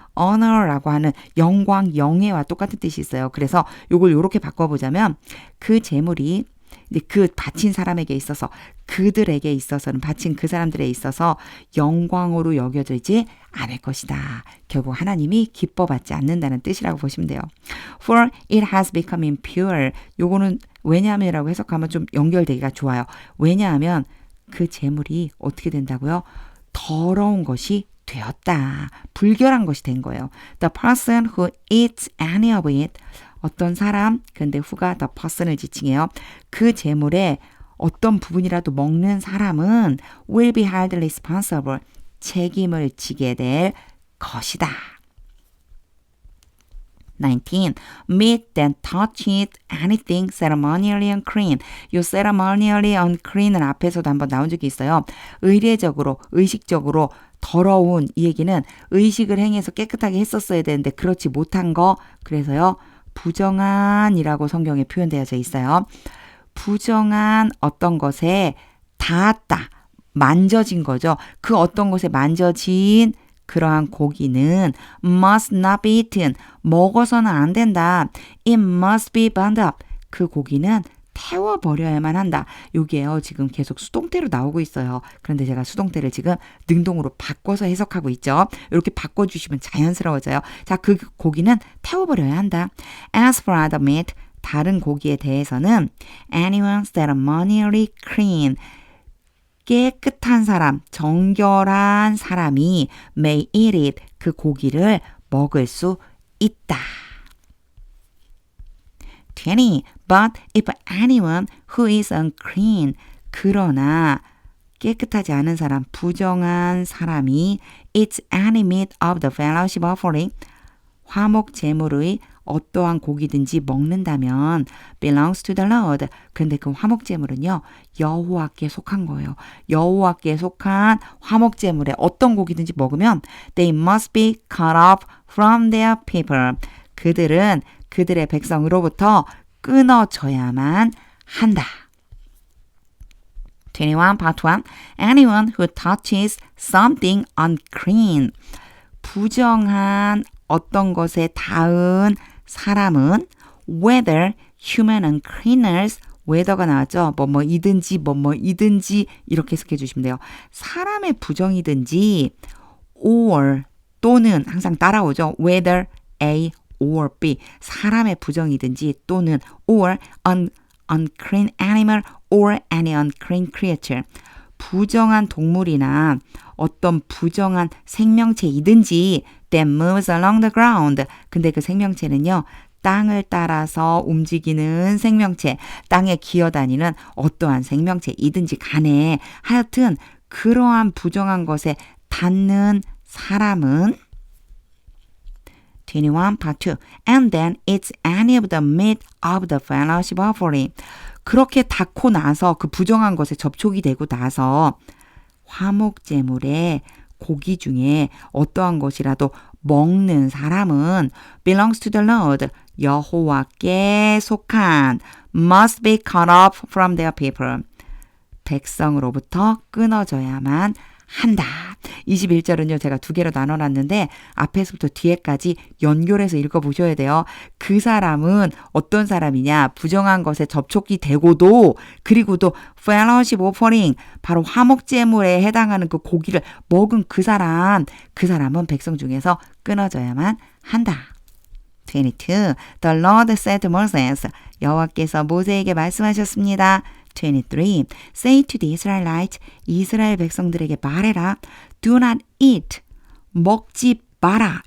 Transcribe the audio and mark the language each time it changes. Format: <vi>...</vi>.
<ko>honor라고 하는 영광, 영예와 똑같은 뜻이 있어요. 그래서 요걸 요렇게 바꿔보자면 그 재물이 그 바친 사람에게 있어서 그들에게 있어서는 바친 그 사람들에 있어서 영광으로 여겨지지 않을 것이다. 결국 하나님이 기뻐받지 않는다는 뜻이라고 보시면 돼요.</ko> <en>For it has become impure.</en> <ko>요거는 왜냐하면이라고 해석하면 좀 연결되기가 좋아요. 왜냐하면 그 재물이 어떻게 된다고요? 더러운 것이 되었다. 불결한 것이 된 거예요.</ko> <en>The person who eats any of it.</en> <ko>어떤 사람, 근데 who가 the person을 지칭해요. 그 재물의 어떤 부분이라도 먹는 사람은</ko> <en>will be held responsible.</en> <ko>책임을 지게 될 것이다. 19.</ko> <en>Meat that touches anything ceremonially unclean.</en> <ko>이 ceremonially unclean은 앞에서도 한번 나온 적이 있어요. 의례적으로, 의식적으로 더러운 이 얘기는 의식을 행해서 깨끗하게 했었어야 되는데 그렇지 못한 거. 그래서요. 부정한이라고 성경에 표현되어져 있어요. 부정한 어떤 것에 닿았다. 만져진 거죠. 그 어떤 것에 만져진 그러한 고기는</ko> <en>must not be eaten.</en> <ko>먹어서는 안 된다.</ko> <en>It must be burned up.</en> <ko>그 고기는 태워버려야만 한다. 요게요. 지금 계속 수동태로 나오고 있어요. 그런데 제가 수동태를 지금 능동으로 바꿔서 해석하고 있죠. 이렇게 바꿔주시면 자연스러워져요. 자, 그 고기는 태워버려야 한다.</ko> <en>As for other meat,</en> <ko>다른 고기에 대해서는</ko> <en>anyone ceremonially clean.</en> <ko>깨끗한 사람, 정결한 사람이</ko> <en>may eat it.</en> <ko>그 고기를 먹을 수 있다. 20. But if anyone who is unclean, 그러나 깨끗하지 않은 사람, 부정한 사람이 eats any meat of the fellowship offering, 화목 제물의 어떠한 고기든지 먹는다면 belongs to the Lord. 근데 그 화목 제물은요. 여호와께 속한 거예요. 여호와께 속한 화목 제물에 어떤 고기든지 먹으면</ko> <en>they must be cut off from their people.</en> <ko>그들은 그들의 백성으로부터 끊어져야만 한다.</ko> <en>21 part 1. Anyone who touches something unclean.</en> <ko>부정한 어떤 것에 닿은 사람은</ko> <en>whether human uncleanness,</en> <ko>whether가 나왔죠. 뭐이든지 이렇게 해석해 주시면 돼요. 사람의 부정이든지 or 또는 항상 따라오죠.</ko> <en>whether A or B.</en> <ko>사람의 부정이든지 또는</ko> <en>or an unclean animal or any unclean creature.</en> <ko>부정한 동물이나 어떤 부정한 생명체이든지</ko> <en>that moves along the ground.</en> <ko>근데 그 생명체는요. 땅을 따라서 움직이는 생명체, 땅에 기어다니는 어떠한 생명체이든지 간에 하여튼 그러한 부정한 것에 닿는 사람은 21 part 2.</ko> <en>And then it's any of the meat of the fellowship offering.</en> <ko>그렇게 닿고 나서 그 부정한 것에 접촉이 되고 나서 화목제물의 고기 중에 어떠한 것이라도 먹는 사람은</ko> <en>belongs to the Lord.</en> <ko>여호와께 속한</ko> <en>must be cut off from their people.</en> <ko>백성으로부터 끊어져야만 한다. 21절은요. 제가 두 개로 나눠놨는데 앞에서부터 뒤에까지 연결해서 읽어보셔야 돼요. 그 사람은 어떤 사람이냐. 부정한 것에 접촉이 되고도 그리고도 fellowship offering 바로 화목제물에 해당하는 그 고기를 먹은 그 사람은 백성 중에서 끊어져야만 한다.</ko> <en>22. The Lord said to Moses.</en> <ko>여호와께서 모세에게 말씀하셨습니다.</ko> <en>23. Say to the Israelites,</en> <ko>이스라엘 백성들에게 말해라.</ko> <en>Do not eat,</en> <ko>먹지 마라.</ko>